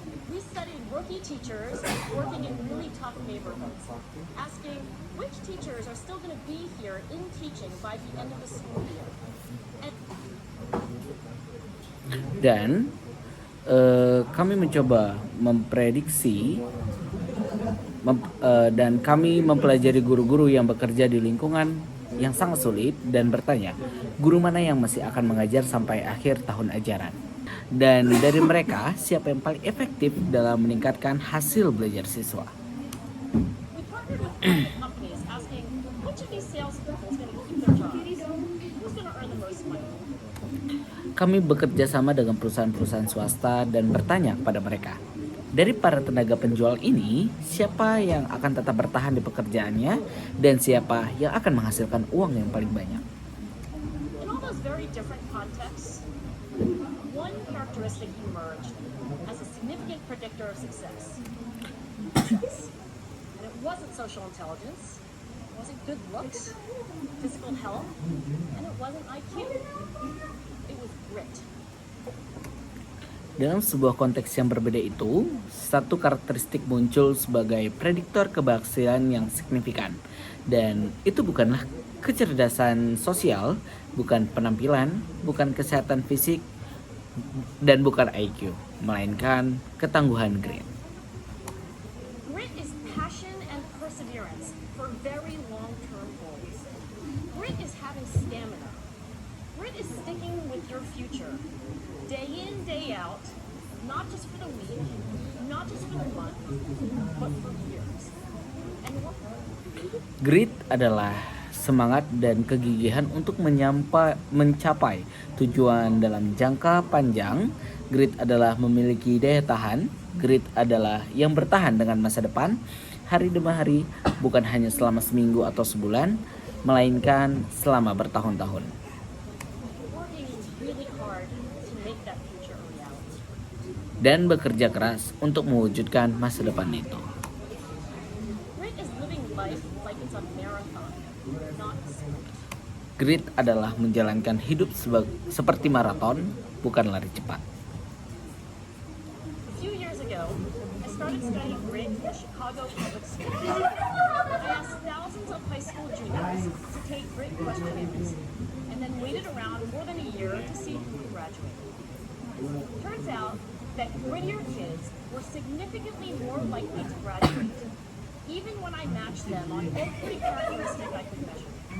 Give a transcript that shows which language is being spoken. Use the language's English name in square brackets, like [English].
[English] We studied rookie teachers working in really tough neighborhoods, asking which teachers are still going to be here in teaching by the end of the school year. [Indonesian] Dan kami mencoba memprediksi dan kami mempelajari guru-guru yang bekerja di lingkungan yang sangat sulit dan bertanya guru mana yang masih akan mengajar sampai akhir tahun ajaran. Dan dari mereka siapa yang paling efektif dalam meningkatkan hasil belajar siswa. [English] We partnered with private companies asking which of these salespeople is going to keep their jobs, who's going to earn the most money. [Indonesian] Kami bekerja sama dengan perusahaan-perusahaan swasta dan bertanya kepada mereka, dari para tenaga penjual ini, siapa yang akan tetap bertahan di pekerjaannya dan siapa yang akan menghasilkan uang yang paling banyak. [English] In all those very different contexts, one characteristic emerged as a significant predictor of success. And it wasn't social intelligence, it wasn't good looks, physical health, and it wasn't IQ. It was grit. [Indonesian] Dalam sebuah konteks yang berbeda itu, satu karakteristik muncul sebagai prediktor keberhasilan yang signifikan. Dan itu bukanlah kecerdasan sosial, bukan penampilan, bukan kesehatan fisik, dan bukan IQ, melainkan ketangguhan grit. [English] Grit is passion and perseverance for very long-term goals. Grit is having stamina. Grit is sticking with your future, day in, day out, not just for the week, not just for the month, but for years. And what? [Indonesian] Grit adalah semangat dan kegigihan untuk mencapai tujuan dalam jangka panjang. Grit adalah memiliki daya tahan. Grit adalah yang bertahan dengan masa depan, hari demi hari, bukan hanya selama seminggu atau sebulan, melainkan selama bertahun-tahun. [English] Working really hard to make that future a reality. [Indonesian] Dan bekerja keras untuk mewujudkan masa depan itu. [English] Grit is living life like it's a marathon, not a sprint. [Indonesian] Grit adalah menjalankan hidup seperti maraton, bukan lari cepat. [English] A few years ago, I started studying grit in the Chicago Public Schools. I asked thousands of high school juniors to take grit questionnaires, and then waited around more than a year to see who would graduate. Turns out that grittier kids were significantly more likely to graduate, even when I matched them on every characteristic I could measure.